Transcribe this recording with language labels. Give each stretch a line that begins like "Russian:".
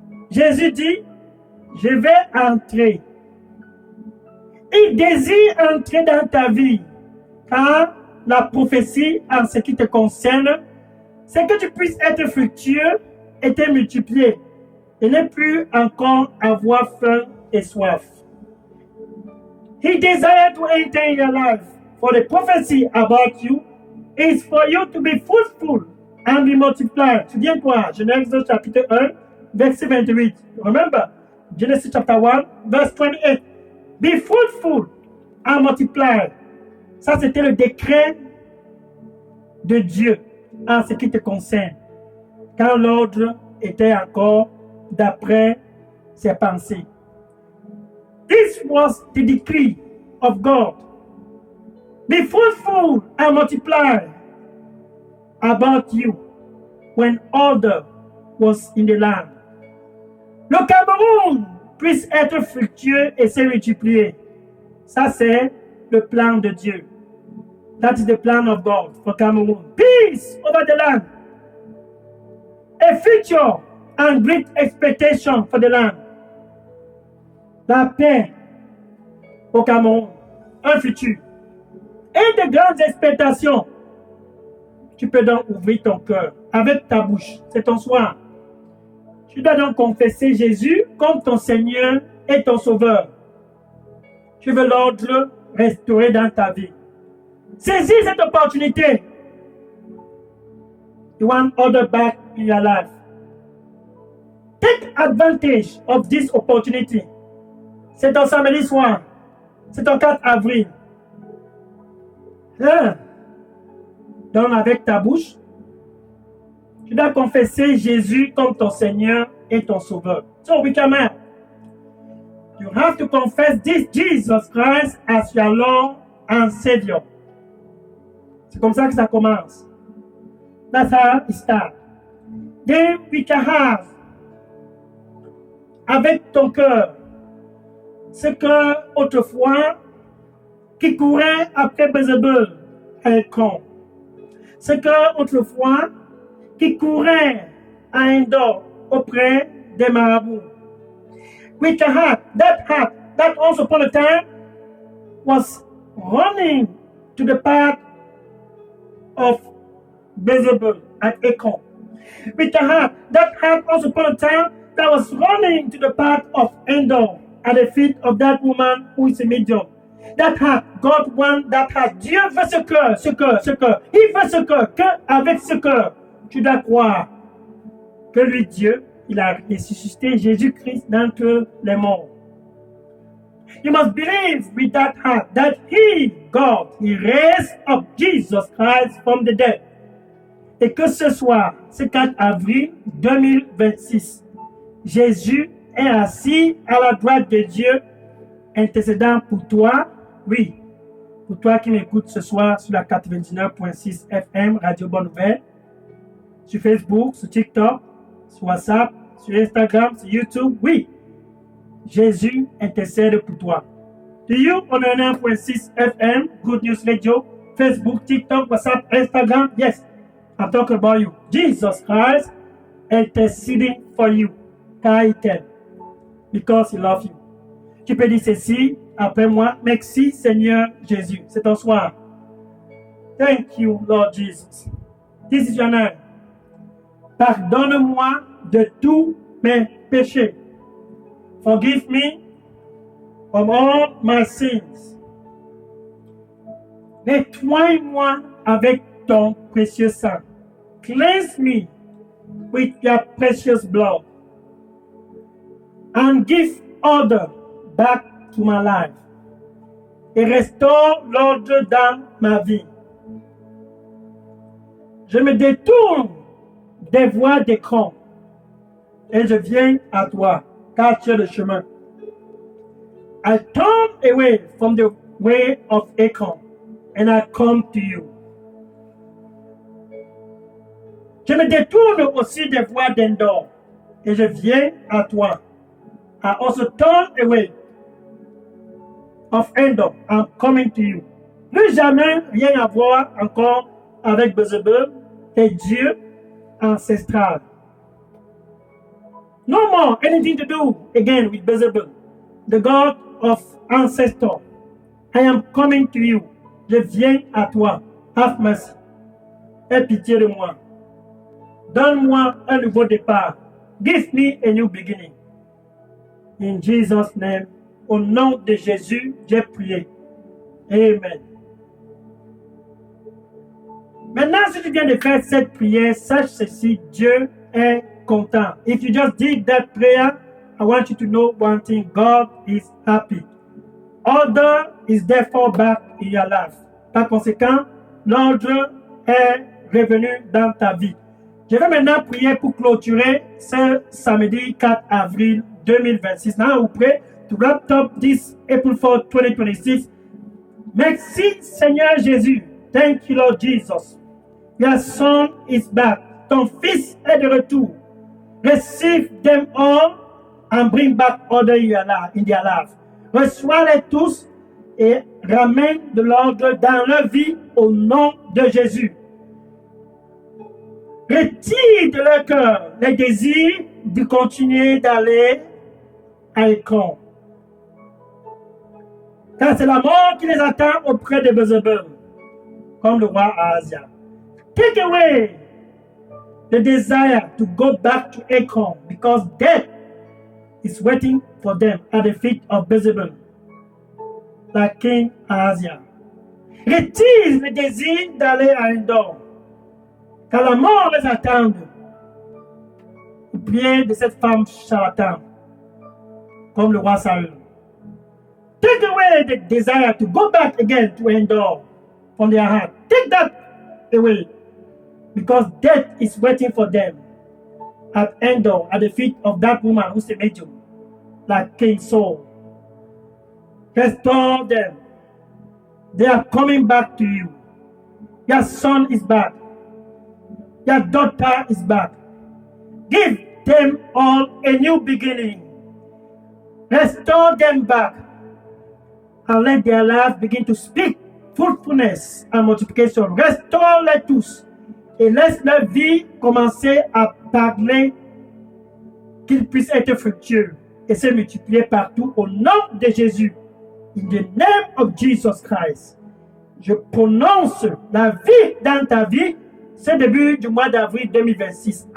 French: Jésus dit, je vais entrer. Il désire entrer dans ta vie, car la prophétie en ce qui te concerne, c'est que tu puisses être fructueux et te multiplier, et ne plus encore avoir faim et soif.
English: He desired to enter in your life, for the prophecy about you is for you to be fruitful and be multiplied.
French: Souviens-toi, Genèse chapitre 1, verset 28.
English: Remember, Genesis chapter 1, verse 28. Be fruitful and multiply.
French: Ça, c'était le décret de Dieu en ce qui te concerne, quand l'ordre était encore d'après ses pensées.
English: This was the decree of God. Be fruitful and multiply about you when order was in the land.
French: Le Cameroun puisse être fructueux et se multiplier. Ça, c'est le plan de Dieu.
English: That is the plan of God for Cameroon. Peace over the land. A future and great expectation for the land.
French: La paix au Cameroun. Un futur. Et de grandes expectations. Tu peux donc ouvrir ton cœur avec ta bouche. C'est ton soir. Tu dois donc confesser Jésus comme ton Seigneur et ton Sauveur. Tu veux l'ordre restauré dans ta vie. Saisis cette opportunité.
English: You want order back in your life. Take advantage of this opportunity.
French: C'est ton samedi soir. C'est ton 4 avril. Donc avec ta bouche, tu dois confesser Jésus comme ton Seigneur et ton Sauveur.
English: So we come out. You have to confess this Jesus Christ as your Lord and Savior.
French: C'est comme ça que ça commence.
English: That's how it starts. Then we can have,
French: avec ton cœur, ce que autrefois qui courait après Bézébul est con. Ce que autrefois qui courait à Endor auprès des marabouts.
English: With a heart that once upon a time was running to the path of Bézébul at Ekron. With a heart that once upon a time that was running to the path of Endor at the feet of that woman who is a medium. That heart, God wants that heart.
French: Dieu veut ce cœur. Il veut ce cœur, qu'avec ce cœur, tu dois croire que lui, Dieu, il a ressuscité Jésus-Christ d'entre les morts.
English: You must believe with that heart that He, God, He raised up Jesus Christ from the dead.
French: Et que ce soir, ce 4 avril 2026, Jésus est assis à la droite de Dieu, intercédant pour toi, oui, pour toi qui m'écoutes ce soir sur la 99.6 FM, Radio Bonne Nouvelle, sur Facebook, sur TikTok, sur WhatsApp, sur Instagram, sur YouTube, oui, Jésus intercède pour toi.
English: To you on 99.6 FM, Good News Radio, Facebook, TikTok, WhatsApp, Instagram, yes, I'm talking about you. Jesus Christ interceding for you,
French: car il t'aime,
English: because He loves you.
French: Tu peux dire ceci après moi. Merci Seigneur Jésus. C'est ton soir.
English: Thank you Lord Jesus. This is your name.
French: Pardonne-moi de tous mes péchés.
English: Forgive me from all my sins.
French: Nettoie-moi avec ton précieux sang.
English: Cleanse me with your precious blood. And give order back to my life.
French: Et restaure l'ordre dans ma vie. Je me détourne des voies d'écran et je viens à toi, car tu es le chemin.
English: I turn away from the way of Ekron and I come to you.
French: Je me détourne aussi des voies d'Endor et je viens à toi.
English: I also turn away of Endor, I'm coming to you.
French: Plus jamais rien à voir encore avec Bézébul, tes dieux ancestral.
English: No more anything to do again with Bézébul, the God of ancestor. I am coming to you.
French: Je viens à toi.
English: Have mercy.
French: Aie pitié de moi. Donne-moi un nouveau départ.
English: Give me a new beginning. In Jesus' name,
French: au nom de Jésus, j'ai prié. Amen. Maintenant, si tu viens de faire cette prière, sache ceci, Dieu est content.
English: If you just did that prayer, I want you to know one thing, God is happy. Order is therefore back in your life.
French: Par conséquent, l'ordre est revenu dans ta vie. Je vais maintenant prier pour clôturer ce samedi 4 avril 2026.
English: Now we pray to wrap up this April 4, 2026.
French: Merci Seigneur Jésus.
English: Thank you Lord Jesus. Your son is back.
French: Ton fils est de retour.
English: Receive them all and bring back order in their life.
French: Reçois-les tous et ramène de l'ordre dans leur vie au nom de Jésus. Retire de leur cœur les désirs de continuer d'aller à l'écran. Car c'est la mort qui les attend auprès de Bézébul, comme le roi Ahazia.
English: Take away the desire to go back to Ekron, because death is waiting for them at the feet of Bézébul, like King Ahazia.
French: Retire le désir d'aller à Endor, car la mort les attend. Au pied de cette femme charlatane, comme le roi Saül.
English: Take away the desire to go back again to Endor from their heart. Take that away, because death is waiting for them at Endor, at the feet of that woman who's a medium, like King Saul. Restore them. They are coming back to you. Your son is back. Your daughter is back. Give them all a new beginning. Restore them back. And let their lives begin to speak fruitfulness and multiplication.
French: Restaure-les tous et laisse leur vie commencer à parler, qu'ils puissent être fructueux et se multiplier partout au nom de Jésus.
English: In the name of Jesus Christ,
French: je prononce la vie dans ta vie, ce début du mois d'avril 2026.